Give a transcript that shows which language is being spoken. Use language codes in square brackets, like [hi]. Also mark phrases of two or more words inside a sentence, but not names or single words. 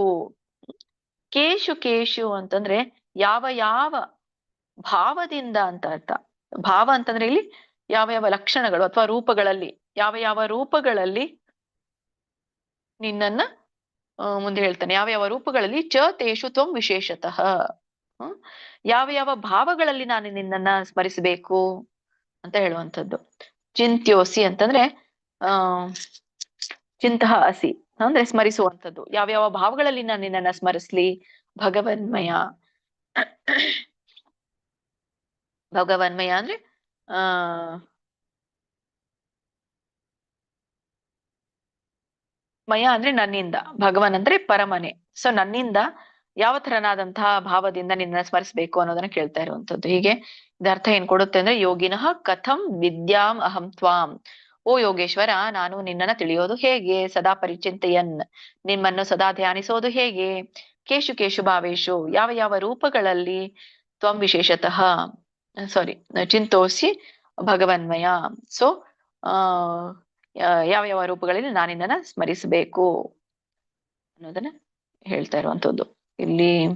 [sa] ಕೇಶು ಕೇಶು [kn] ಅಂತಂದ್ರೆ ಯಾವ ಯಾವ ಭಾವದಿಂದ ಅಂತ ಅರ್ಥ. ಭಾವ ಅಂತಂದ್ರೆ ಇಲ್ಲಿ ಯಾವ ಯಾವ ಲಕ್ಷಣಗಳು ಅಥವಾ ರೂಪಗಳಲ್ಲಿ, ಯಾವ ಯಾವ ರೂಪಗಳಲ್ಲಿ ನಿನ್ನನ್ನ ಮುಂದೆ ಹೇಳ್ತಾನೆ, ಯಾವ ಯಾವ ರೂಪಗಳಲ್ಲಿ [sa] ಚ ತೇಷು ತ್ವಂ ವಿಶೇಷತಃ, [kn] ಯಾವ ಯಾವ ಭಾವಗಳಲ್ಲಿ ನಾನು ನಿನ್ನನ್ನ ಸ್ಮರಿಸಬೇಕು ಅಂತ ಹೇಳುವಂಥದ್ದು. ಚಿಂತ್ಯೋಸಿ ಅಂತಂದ್ರೆ [sa] ಚಿಂತಃ ಅಸಿ [kn] ಅಂದ್ರೆ ಸ್ಮರಿಸುವಂಥದ್ದು. ಯಾವ್ಯಾವ ಭಾವಗಳಲ್ಲಿ ನಾನು ನಿನ್ನನ್ನ ಸ್ಮರಿಸ್ಲಿ. [sa] ಭಗವನ್ಮಯ, ಭಗವನ್ಮಯ [kn] ಅಂದ್ರೆ ಮಯ ಅಂದ್ರೆ ನನ್ನಿಂದ, ಭಗವನ್ ಅಂದ್ರೆ ಪರಮನೆ. ಸೊ ನನ್ನಿಂದ ಯಾವ ತರನಾದಂತಹ ಭಾವದಿಂದ ನಿನ್ನ ಸ್ಮರಿಸ್ಬೇಕು ಅನ್ನೋದನ್ನ ಕೇಳ್ತಾ ಇರುವಂತದ್ದು. ಹೀಗೆ ಇದರ್ಥ ಏನ್ ಕೊಡುತ್ತೆ ಅಂದ್ರೆ, [sa] ಯೋಗಿನಃ ಕಥಂ ವಿದ್ಯಾಂ ಅಹಂ ತ್ವಾಂ. [kn] ಓ ಯೋಗೇಶ್ವರ, ನಾನು ನಿನ್ನನ್ನ ತಿಳಿಯೋದು ಹೇಗೆ. [sa] ಸದಾ ಪರಿಚಿಂತೆಯನ್, [kn] ನಿಮ್ಮನ್ನು ಸದಾ ಧ್ಯಾನಿಸೋದು ಹೇಗೆ. [sa] ಕೇಶು ಕೇಶು ಭಾವೇಶು, [kn] ಯಾವ ಯಾವ ರೂಪಗಳಲ್ಲಿ. [sa] ತ್ವಂ ವಿಶೇಷತಃ ಚಿಂತೋಸಿ ಭಗವನ್ಮಯ. [kn] ಸೊ ಯಾವ ಯಾವ ರೂಪಗಳಲ್ಲಿ ನಾನಿನ್ನ ಸ್ಮರಿಸಬೇಕು ಅನ್ನೋದನ್ನ ಹೇಳ್ತಾ ಇರುವಂತದ್ದು ಇಲ್ಲಿ.